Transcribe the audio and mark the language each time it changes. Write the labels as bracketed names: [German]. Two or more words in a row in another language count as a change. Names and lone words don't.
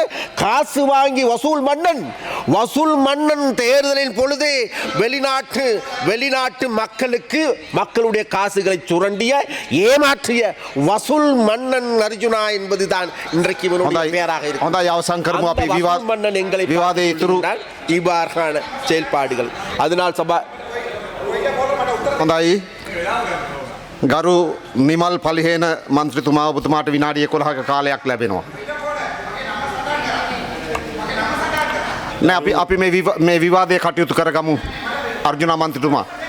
[Tamil] காசு வாங்கி வசூல் மன்னன் தேர்தலின் பொழுது வெளிநாட்டு மக்களுக்கு மக்களுடைய காசுகளை சுரண்டிய ஏமாற்றிய வசூல் மன்னன் அர்ஜுனா என்பதுதான் இன்றைக்கு இவனுடைய பெயராக இருக்கிறது. மன்னன் எங்களை இவ்வாறான செயல்பாடுகள். அதனால் [Sinhala] හොඳයි ගරු නිමල් පලිහේන මන්ත්‍රතුමා ඔබතුමාට විනාඩි 11ක කාලයක් ලැබෙනවා. නෑ අපි මේ විවාදය කටයුතු කරගමු අර්ජුනා මන්ත්‍රතුමා.